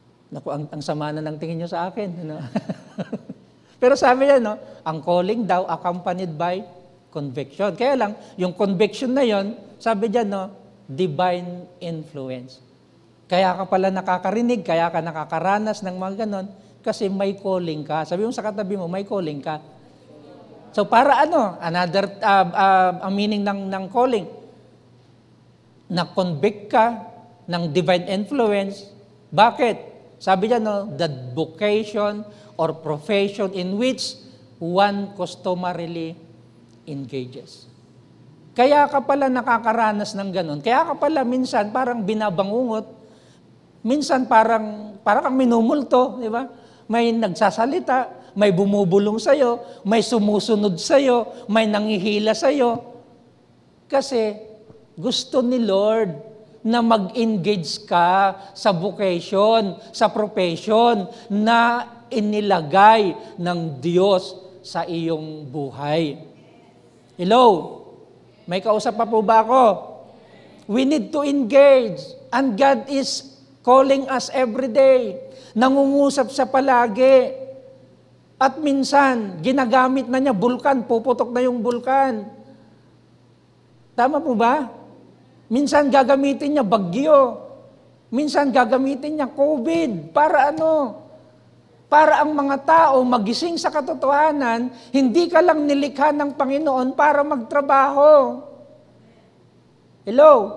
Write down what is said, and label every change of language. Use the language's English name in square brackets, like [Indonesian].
[Filipino] Naku, ang sama na ng tingin nyo sa akin. Ano? Pero sabi niya, ang calling daw [English] accompanied by conviction. [Filipino] Kaya lang, yung conviction na yon, sabi niya, [English] divine influence. [Filipino] Kaya ka pala nakakarinig, kaya ka nakakaranas ng mga ganon, kasi may calling ka. Sabi mo sa katabi mo, may calling ka. So para another ang meaning ng calling, na-convict ka ng [English] divine influence. [Filipino] Bakit? Sabi niya, [English] the vocation or profession in which one customarily engages. [Filipino] Kaya ka pala nakakaranas ng ganun. Kaya ka pala minsan parang binabangungot, minsan parang kang minumulto, di ba? May nagsasalita, may bumubulong sa'yo, may sumusunod sa'yo, may nangihila sa'yo. Kasi gusto ni Lord na mag-engage ka sa vocation, sa profession na inilagay ng Diyos sa iyong buhay. Hello? May kausap pa po ba ako? [English] We need to engage, and God is calling us every day. [Filipino] Nangungusap siya palagi. At minsan, ginagamit na niya bulkan, puputok na yung bulkan. Tama po ba? Minsan gagamitin niya bagyo. Minsan gagamitin niya COVID. Para Para ang mga tao magising sa katotohanan, hindi ka lang nilikha ng Panginoon para magtrabaho. Hello?